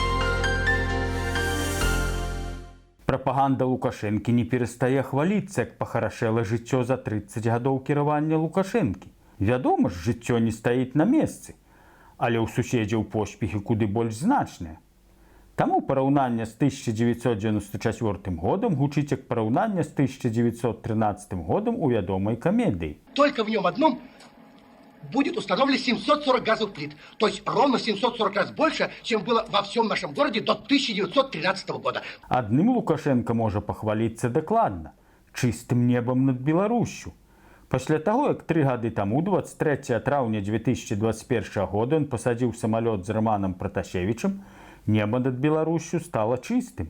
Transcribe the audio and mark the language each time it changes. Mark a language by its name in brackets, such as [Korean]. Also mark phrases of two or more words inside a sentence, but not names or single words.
[Belarusian] Прапаганда Лукашэнкі не перастае хваліцца, як пахарашэла жыццё за 30 гадоў кіравання Лукашэнкі. Вядома ж, жыццё не стаіць на месцы, але ў суседзяў поспехі куды больш значныя. Таму параўнанне з 1994 годам гучыць як параўнанне з 1913 годам у вядомай камедыі. [Russian] Только в нем одном будет установлено 740 газовых плит. То есть ровно 740 раз больше, чем было во всем нашем городе до 1913 года. [Belarusian] Адным Лукашенко можа пахваліцца дакладна – чыстым небам над Беларусю. Пасля таго, як 3 гады таму, 23 траўня 2021 года, ён пасадзіў самалёт з Романам Пратасевічам, неба над Беларусю стала чыстым.